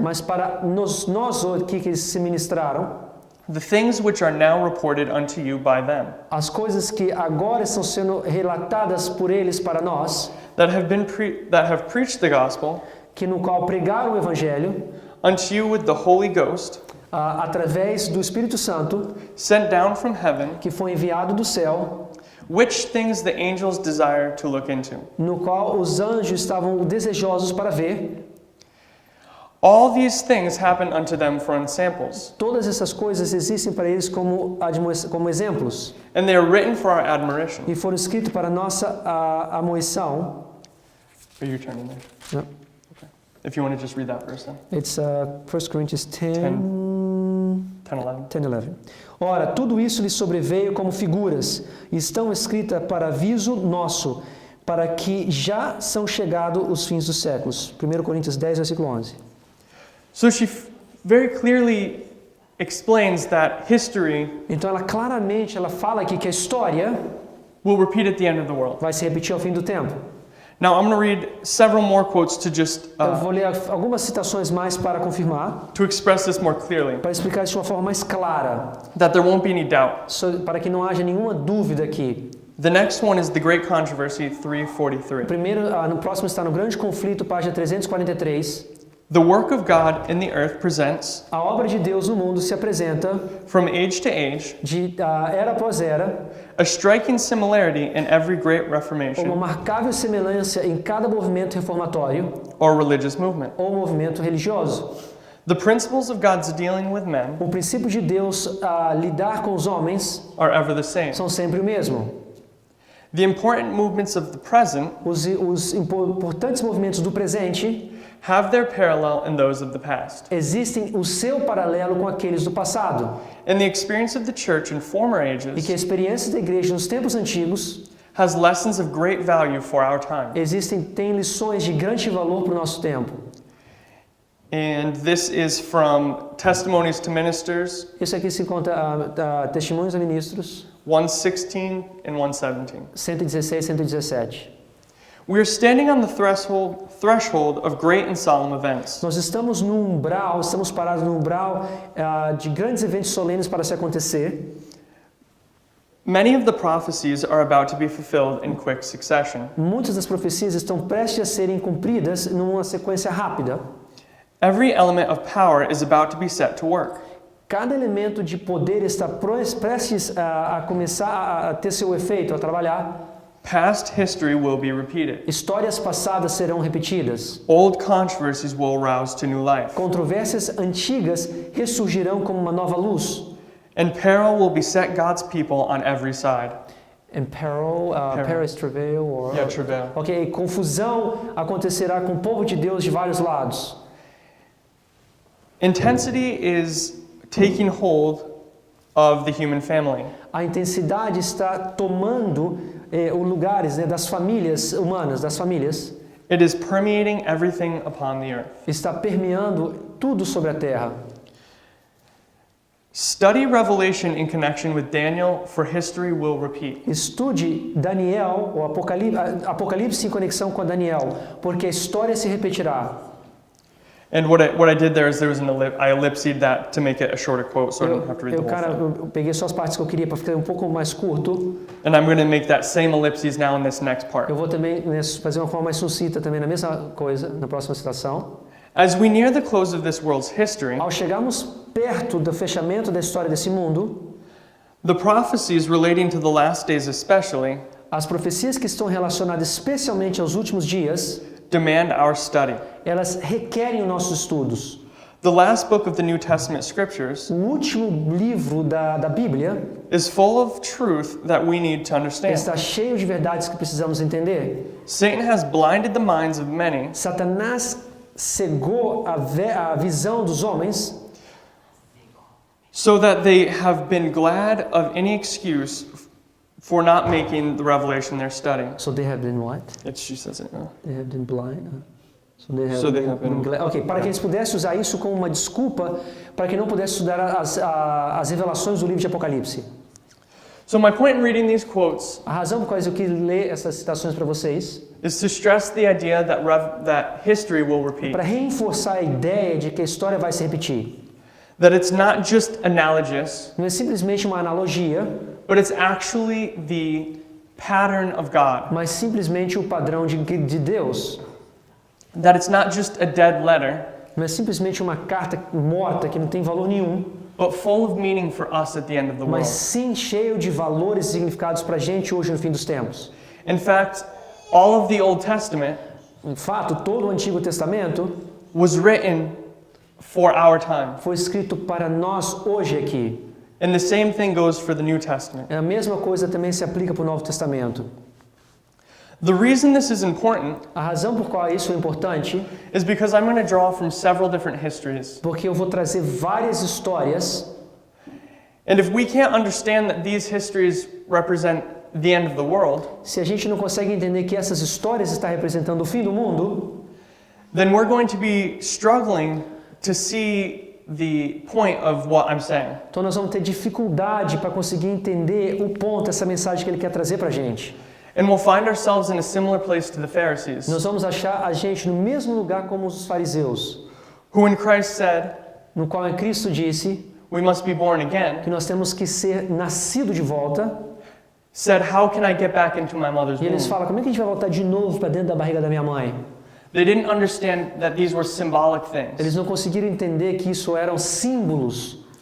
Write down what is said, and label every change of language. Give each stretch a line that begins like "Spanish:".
Portuguese: mas para nós aqui que eles se ministraram,
English: the things which are now reported unto you by them,
Portuguese: as coisas que agora estão sendo relatadas por eles para nós,
English: that have preached the gospel
Portuguese: que no qual pregaram o evangelho
English: unto you with the Holy Ghost,
Portuguese: através do Espírito Santo,
English: sent down from heaven,
Portuguese: que foi enviado do céu,
English: which things the angels desire to look into.
Portuguese: no qual os anjos estavam desejosos para ver.
English: All these things happen unto them for ensamples,
Portuguese: Todas essas coisas existem para eles como exemplos
English: and they are written for our admiration.
Portuguese: e foram escritos para nossa amoição.
English: Are you turning there? Yeah. If you want to just read that verse then. It's 1 Coríntios 10, 10:11. 11.
Portuguese: Ora, tudo isso lhe sobreveio como figuras, e estão escritas para aviso nosso, para que já são chegados os fins dos séculos. 1 Coríntios 10, versículo 11.
English: So she very clearly explains that history
Portuguese: Então ela claramente fala aqui que a história
English: will repeat at the end of the world.
Portuguese: vai se repetir ao fim do tempo.
English: Now I'm going to read several more quotes to just
Portuguese: Eu vou ler algumas citações mais para confirmar,
English: to express this more clearly,
Portuguese: para explicar isso de uma forma mais clara,
English: that there won't be any doubt.
Portuguese: para que não haja nenhuma dúvida aqui.
English: The next one is the Great Controversy 343.
Portuguese: Primeiro, no próximo está no Grande Conflito, página 343.
English: The work of God in the earth presents,
Portuguese: A obra de Deus no mundo se apresenta
English: from age to age,
Portuguese: de era após era,
English: a striking similarity in every great
Portuguese: uma
English: Reformation
Portuguese: marcável semelhança em cada movimento reformatório
English: or religious movement.
Portuguese: ou movimento religioso.
English: The principles of God's dealing with men
Portuguese: O princípio de Deus lidar com os homens
English: are ever the same.
Portuguese: são sempre o mesmo.
English: The important movements of the present
Portuguese: Os importantes movimentos do presente
English: have their parallel in those of the past.
Portuguese: existem o seu paralelo com aqueles do passado.
English: And the experience of the church in former
Portuguese: E que a
English: ages
Portuguese: experiência da igreja nos tempos antigos
English: has lessons of great value for our time.
Portuguese: tem lições de grande valor para o nosso tempo.
English: And this is from Testimonies to Ministers
Portuguese: Isso aqui se encontra Testemunhos a Ministros
English: 116 and 117.
Portuguese: 116 e 117.
English: We are standing on the threshold of great and solemn events.
Portuguese: Nós estamos parados no umbral de grandes eventos solenes para se acontecer.
English: Many of the prophecies are about to be fulfilled in quick succession.
Portuguese: Muitas das profecias estão prestes a serem cumpridas numa sequência rápida.
English: Every element of power is about to be set to work.
Portuguese: Cada elemento de poder está prestes a começar a ter seu efeito, a trabalhar.
English: Past history will be repeated.
Portuguese: Histórias passadas serão repetidas.
English: Old controversies will arouse to new life.
Portuguese: Controvérsias antigas ressurgirão como uma nova luz.
English: And peril will beset God's people on every side. And peril, Paris travail, or Travail.
Portuguese: ok, confusão acontecerá com o povo de Deus de vários lados.
English: Intensity is taking hold of the human family.
Portuguese: A intensidade está tomando os lugares das famílias humanas, das famílias.
English: It is permeating everything upon the earth.
Portuguese: Está permeando tudo sobre a terra.
English: Study Revelation in connection with Daniel, for history will repeat.
Portuguese: Estude Daniel, o Apocalipse em conexão com Daniel, porque a história se repetirá.
English: And what I did there is there was I ellipsed that to make it a shorter quote, so I don't have to read the whole thing.
Portuguese: Eu peguei só as partes que eu queria para ficar um pouco mais curto.
English: And I'm going to make that same ellipses now in this next part.
Portuguese: Eu vou também fazer uma forma mais sucinta também na mesma coisa na próxima citação.
English: As we near the close of this world's history,
Portuguese: Ao chegarmos perto do fechamento da história desse mundo,
English: the prophecies relating to the last days especially
Portuguese: as profecias que estão relacionadas especialmente aos últimos dias,
English: demand our study.
Portuguese: elas requerem os nossos estudos.
English: The last book of the New Testament scriptures
Portuguese: O último livro da Bíblia
English: is full of truth that we need to understand.
Portuguese: está cheio de verdades que precisamos entender.
English: Satan has blinded the minds of many
Portuguese: Satanás cegou a visão dos homens
English: so that they have been glad of any excuse for not making the revelation their study. So they have been what? She says it. They have been blind. So they have been-
Portuguese: Ok, para que eles pudessem usar isso como uma desculpa para que não pudesse estudar as revelações do livro de Apocalipse.
English: So my point in reading these quotes
Portuguese: A razão por qual eu quis ler essas citações para vocês
English: is to stress the idea that history will repeat.
Portuguese: para reforçar a ideia de que a história vai se repetir.
English: That it's not just analogous,
Portuguese: Não é simplesmente uma analogia,
English: but it's actually the pattern of God.
Portuguese: mas simplesmente o padrão de Deus.
English: That it's not just a dead letter,
Portuguese: Não é simplesmente uma carta morta que não tem valor nenhum,
English: but full of meaning for us at the end of the
Portuguese: mas sim cheio de valores e significados para a gente hoje no fim dos tempos.
English: In fact, all of the Old Testament
Portuguese: Em fato, todo o Antigo Testamento
English: was written for our time.
Portuguese: foi escrito para nós hoje aqui.
English: And the same thing goes for the New Testament.
Portuguese: A mesma coisa também se aplica para o Novo Testamento.
English: The reason this is important
Portuguese: A razão por qual isso é importante,
English: is because I'm going to draw from several different histories.
Portuguese: porque eu vou trazer várias histórias,
English: And if we can't understand that these histories represent the end of the world,
Portuguese: se a gente não consegue entender que essas histórias estão representando o fim do mundo,
English: then we're going to be struggling to see the point of what I'm saying.
Portuguese: então nós vamos ter dificuldade para conseguir entender o ponto, essa mensagem que ele quer trazer para a gente.
English: And we'll find ourselves in a similar place to the Pharisees,
Portuguese: Nós vamos achar a gente no mesmo lugar como os fariseus,
English: who in Christ said,
Portuguese: no qual Cristo disse
English: we must be born again,
Portuguese: que nós temos que ser nascido de volta,
English: said, how can I get back into my mother's
Portuguese: e eles
English: womb?
Portuguese: falam, como é que a gente vai voltar de novo para dentro da barriga da minha mãe?
English: They didn't understand that these were symbolic things,
Portuguese: Eles não conseguiram entender que isso eram símbolos,